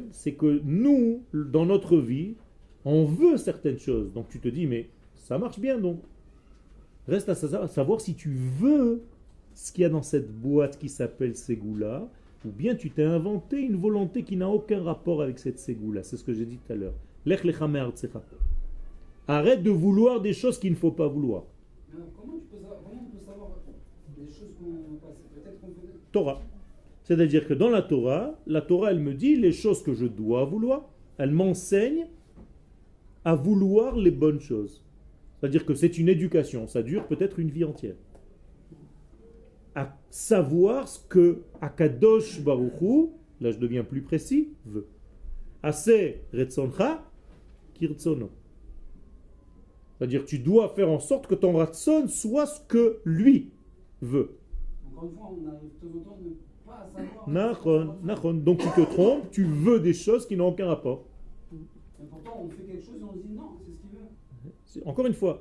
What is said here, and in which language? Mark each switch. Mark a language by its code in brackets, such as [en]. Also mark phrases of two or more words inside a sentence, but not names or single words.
[fr] C'est que nous, dans notre vie, on veut certaines choses. Donc tu te dis, mais ça marche bien donc. Reste à savoir si tu veux ce qu'il y a dans cette boîte qui s'appelle ségoula, ou bien tu t'es inventé une volonté qui n'a aucun rapport avec cette ségoula. C'est ce que j'ai dit tout à l'heure. [he] Lech lecha me'artzecha. [fr] Arrête de vouloir des choses qu'il ne faut pas vouloir. Comment on peut savoir des choses qu'on passe? Peut-être qu'on peut... Torah. C'est-à-dire que dans la Torah, elle me dit les choses que je dois vouloir, elle m'enseigne à vouloir les bonnes choses. C'est-à-dire que c'est une éducation, ça dure peut-être une vie entière. À savoir ce que Akadosh Baruch Hu, là je deviens plus précis, veut. [he] Aseh retzoncha kirtzono. [fr] C'est-à-dire que tu dois faire en sorte que ton ratson soit ce que lui veut. Encore une fois, on arrive de temps en temps de ne pas savoir. Nachon. Donc tu te trompes, tu veux des choses qui n'ont aucun rapport. Mais pourtant, on fait quelque chose et on se dit non, c'est ce qu'il veut.